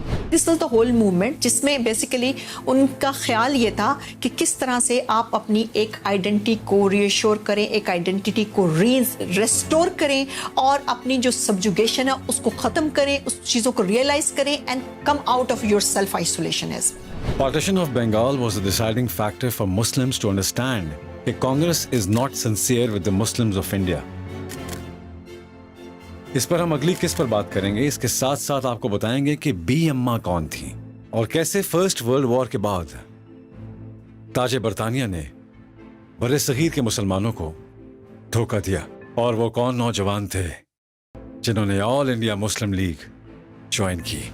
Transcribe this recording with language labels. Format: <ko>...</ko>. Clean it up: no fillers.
<en>this was the whole movement</en> <ur>جس میں basically ان کا خیال یہ تھا کہ کس طرح سے آپ اپنی ایک آئیڈینٹی کو ری ایشور کریں، ایک آئیڈینٹی کو ریسٹور کریں اور اپنی جو سبجوگیشن ہے اس کو ختم کریں، اس چیزوں کو ریئلائز کریں</ur> <en>And come out of your self isolation. Partition of Bengal was a deciding factor for Muslims to understand that Congress is not sincere with the Muslims of India.</en> <ur>اس پر ہم اگلی قسط پر بات کریں گے. اس کے ساتھ ساتھ آپ کو بتائیں گے کہ بی اماں کون تھیں اور کیسے فرسٹ ورلڈ وار کے بعد تاج برطانیہ نے بر صغیر کے مسلمانوں کو دھوکہ دیا، اور وہ کون نوجوان تھے جنہوں نے آل انڈیا مسلم لیگ جوائن کی.</ur>